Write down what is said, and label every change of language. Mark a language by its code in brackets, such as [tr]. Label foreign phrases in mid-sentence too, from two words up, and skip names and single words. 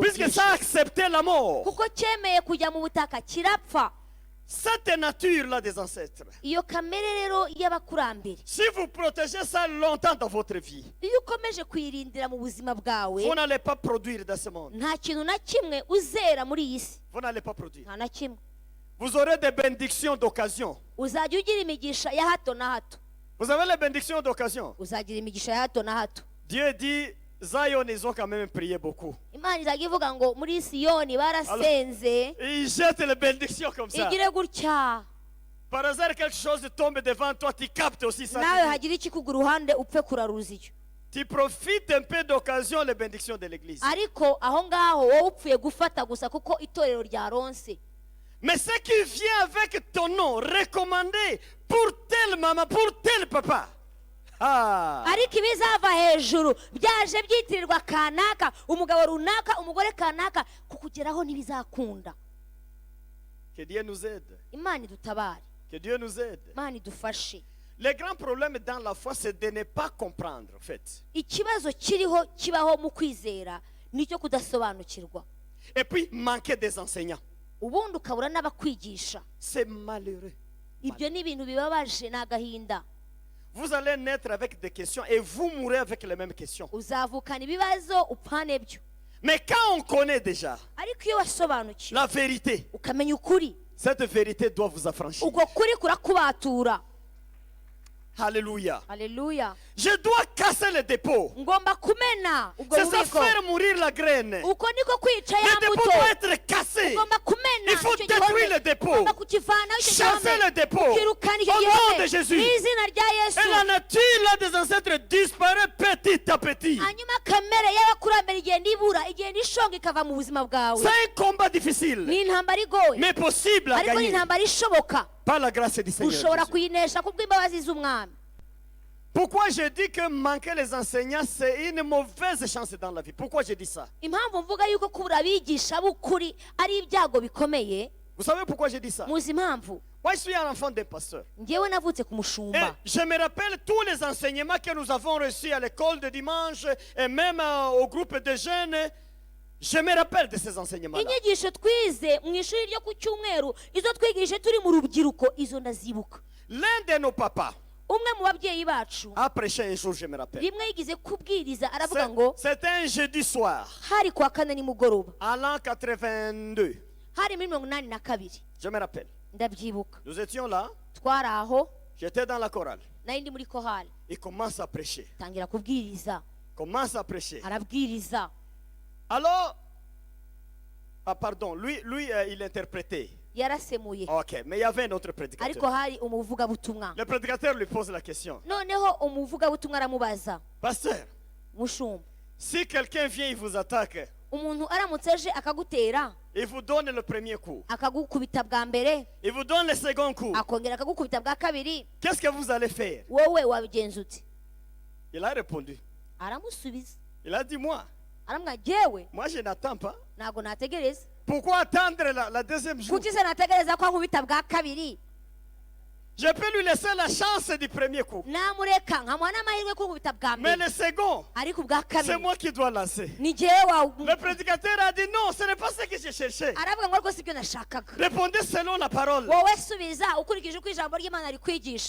[fr] Puisque [rw] byinshi. [fr] ça a accepté la mort. [rw] Kuko cyemeye kujya mu butaka kirapfa. [fr] Cette nature-là des ancêtres. [rw] Iyo kamere rero y'abakurambere, [fr] Si vous protégez ça longtemps dans votre vie, [rw] iyo ukomeje kuyirindira mu buzima bwawe, [fr] vous n'allez pas produire dans ce monde. [rw] nta kintu na kimwe uzera muri iyi si, [fr] Vous n'allez pas produire. [rw] nta na kimwe. [fr] Vous aurez des bénédictions d'occasion. [rw] Uzajya ugira imigisha ya hato na hato, [fr] Vous avez les bénédictions d'occasion. [rw] uzagira imigisha ya hato na hato. [fr] Dieu dit, Zion, ils ont quand même prié beaucoup. [rw] Imana izajya ivuga ngo muri Siyoni barasenze, [fr] Et ils jettent les bénédictions comme ça. [rw] igire gutya, [fr] Par hasard, quelque chose tombe devant toi, tu captes aussi ça. [rw] nawe hagira ikikuga uruhande upfe kuraruza icyo. [fr] Tu profites un peu d'occasion, les bénédictions de l'église. [rw] Ariko aho ngaho wowe upfuye gufata gusa kuko itorero ryaronse. [fr] Mais ce qui vient avec ton nom, recommandé pour telle maman, pour tel papa. Ah. [rw] Ariko ibizava hejuru byaje byitirirwa kanaka, umugabo runaka, umugore kanaka, kukugeraho ntibizakunda. [fr] Que Dieu nous aide. [rw] Imana idutabare, [fr] Que Dieu nous aide. [rw] Imana idufashe. [fr] Le grand problème dans la foi, c'est de ne pas comprendre, en fait. [rw] Ikibazo kiriho kibaho mu kwizera nicyo kudasobanukirwa, [fr] Et puis, manquer des enseignants. [rw] ubundi ukabura n'abakwigisha. [fr] C'est malheureux. [rw] ibyo ni ibintu bibabaje, ni agahinda. [fr] Vous allez naître avec des questions et vous mourrez avec les mêmes questions. [rw] Uzavukana ibibazo upfane byo. [fr] Mais quand on connaît déjà [rw] Ariko iyo wasobanukiwe [fr] la vérité, [rw] ukamenya ukuri, [fr] cette vérité doit vous affranchir. [rw] ubwo kuri kurakubatura. [fr] Alléluia. [rw] Haleluya. [fr] Je dois casser le dépôt. [rw] Ngomba kumena ubwo [fr] C'est ça [rw] bubiko. [fr] faire mourir la graine. [rw] Uko niko kwica ya [fr] Le dépôt [rw] mbuto. [fr] doit être cassé. [rw] Ugomba kumena [fr] Il faut [rw] icyo [fr] détruire [rw] gihome. [fr] le dépôt. [rw] Ugomba kukivanaho icyo [fr] Chasser [rw] gihome. [fr] le dépôt. [rw] Ukirukana icyo [fr] Au nom [rw] gihome. [fr] de Jésus. [rw] N'izina rya Yesu. [fr] Et la nature là, des ancêtres disparaît petit à petit. [rw] Hanyuma kamere y'abakurambere igenda ibura, igenda ishonga ikava mu buzima bwawe. [fr] C'est un combat difficile, [rw] Ni intambara igoye, [fr] mais possible à [rw] ariko ni [fr] gagner [rw] intambara ishoboka. [fr] par la grâce du Seigneur. [rw] Ushobora [fr] Jésus. [rw] kuyinesha kubw'imbabazi z'umwami. [fr] Pourquoi je dis que manquer les enseignants, c'est une mauvaise chance dans la vie? Pourquoi je dis ça? [rw] Impamvu mvuga yuko kubura abigisha b'ukuri ari ibyago bikomeye, [fr] Vous savez pourquoi je dis ça? [rw] muzi impamvu? [fr] Moi, je suis un enfant d'un pasteur. [rw] Njyewe navutse ku [fr] Et [rw] mushumba. [fr] je me rappelle tous les enseignements que nous avons reçus à l'école de dimanche et même au groupe de jeunes. Je me rappelle de ces enseignements-là. [rw] Inyigisho twize mu ishuri ryo ku cyumweru, izo twigishije turi mu rubyiruko, izo ndazibuka. [fr] L'un de nos papas [rw] Umwe mu babyeyi bacu [fr] a prêché un jour, je me rappelle. [rw] rimwe yigize kubwiriza, aravuga ngo [fr] C'était un jeudi soir, [rw] hari kuwa kane nimugoroba, [fr] en l'an 82. [rw] hari muri 82. [fr] Je me rappelle. [rw] Ndabyibuka. [fr] Nous étions là, [rw] Twari aho, [fr] j'étais dans la chorale. [rw] nari ndi muri kohari, [fr] Il commence à prêcher. [rw] tangira kubwiriza, [fr] Commence à prêcher. [rw] arabwiriza. [fr] Alors, pardon, lui il interprétait. [rw] Yarasemuye, [fr] Ok, mais il y avait un autre [rw] ariko [fr] prédicateur. [rw] hari umuvugabutumwa. [fr] Le prédicateur lui pose la question. [rw] Noneho umuvugabutumwa aramubaza, [fr] Pasteur, [rw] mushumba, [fr] si quelqu'un vient, il vous attaque, [rw] umuntu aramutse aje akagutera, [fr] il vous donne le premier coup, [rw] akagukubita bwa mbere, [fr] il vous donne le second coup, [rw] akongera akagukubita bwa kabiri, [fr] qu'est-ce que vous allez faire? [rw] wowe wabigenza uti? [fr] Il a répondu. [rw] Aramusubiza, [fr] Il a dit, moi [rw] aramubwira, jyewe [fr] je n'attends pas. [rw] ntabwo nategereza. [fr] Pourquoi attendre la deuxième jour? [rw] Kuki se nategereza ko ankubita bwa kabiri? [fr] Je peux lui laisser la chance du premier coup. [rw] Namureka nkamuha n'amahirwe yo kunkubita bwa [fr] Mais [rw] mbere, [fr] le second, [rw] ariko ubwa [fr] c'est [rw] kabiri [fr] moi qui dois lancer. [rw] ni jyewe [fr] Le prédicateur a dit non, ce n'est pas ce que je cherchais. [rw] aravuga ngo rwose ibyo nashakaga. [fr] Répondez selon la parole. [rw] Wowe subiza ukurikije uko ijambo ry'Imana rikwigisha.